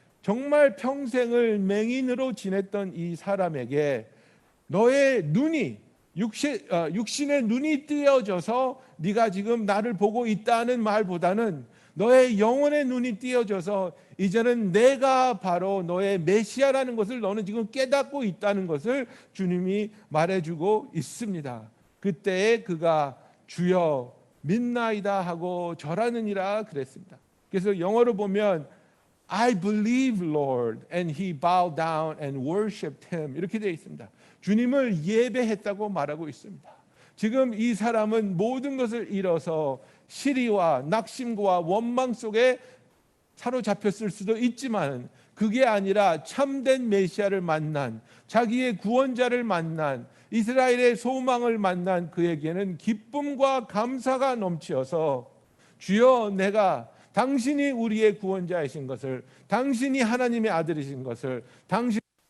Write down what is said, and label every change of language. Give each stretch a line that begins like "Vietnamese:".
Korean: 정말 평생을 맹인으로 지냈던 이 사람에게 너의 눈이 육신의 눈이 띄어져서 네가 지금 나를 보고 있다는 말보다는 너의 영혼의 눈이 띄어져서 이제는 내가 바로 너의 메시아라는 것을 너는 지금 깨닫고 있다는 것을 주님이 말해주고 있습니다. 그때에 그가 주여 믿나이다 하고 절하느니라 그랬습니다. 그래서 영어로 보면
English: I believe, Lord. And he bowed down and worshipped him.
Korean: 이렇게 되어 있습니다. 주님을 예배했다고 말하고 있습니다. 지금 이 사람은 모든 것을 잃어서 시리와 낙심과 원망 속에 사로잡혔을 수도 있지만 그게 아니라 참된 메시아를 만난, 자기의 구원자를 만난, 이스라엘의 소망을 만난 그에게는 기쁨과 감사가 넘치어서 주여, 내가 당신이 우리의 구원자이신 것을, 당신이 하나님의 아들이신 것을, 당신을